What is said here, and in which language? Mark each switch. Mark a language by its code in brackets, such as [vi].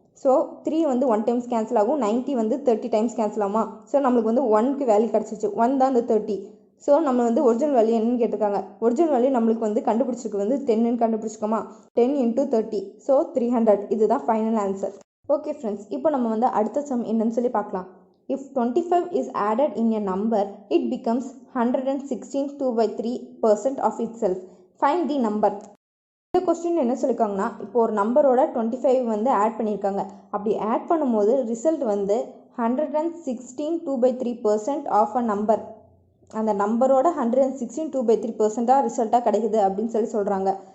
[ta] So 3 வந்து 1 times cancel ஆகும், 90 வந்து 30 டைம்ஸ் கேன்சல் ஆகுமா? ஸோ நம்மளுக்கு வந்து 1க்கு வேல்யூ கிடச்சிச்சு, 1 தான் இந்த 30. ஸோ நம்ம வந்து ஒரிஜினல் வேல்யூ என்னன்னு கேட்டிருக்காங்க. ஒரிஜினல் வேல்யூ நம்மளுக்கு வந்து கண்டுபிடிச்சிருக்கு வந்து 10ன்னு கண்டுபிடிச்சிக்கோமா? 10 × 30. ஸோ 300. இதுதான் ஃபைனல் ஆன்சர். ஓகே ஃப்ரெண்ட்ஸ், இப்போ நம்ம வந்து அடுத்த சம் என்னன்னு சொல்லி பார்க்கலாம். [en] If 25 is added in a number, it becomes 116 2/3% of itself. Find the number. [ta] இந்த கொஸ்டின் என்ன சொல்லியிருக்காங்கன்னா, இப்போ ஒரு நம்பரோட 25 வந்து ஆட் பண்ணியிருக்காங்க. அப்படி ஆட் பண்ணும்போது ரிசல்ட் வந்து 116 2/3% ஆஃப் அ நம்பர். அந்த நம்பரோட 116 2/3% ரிசல்ட்டாக கிடைக்குது அப்படின்னு சொல்லி சொல்கிறாங்க.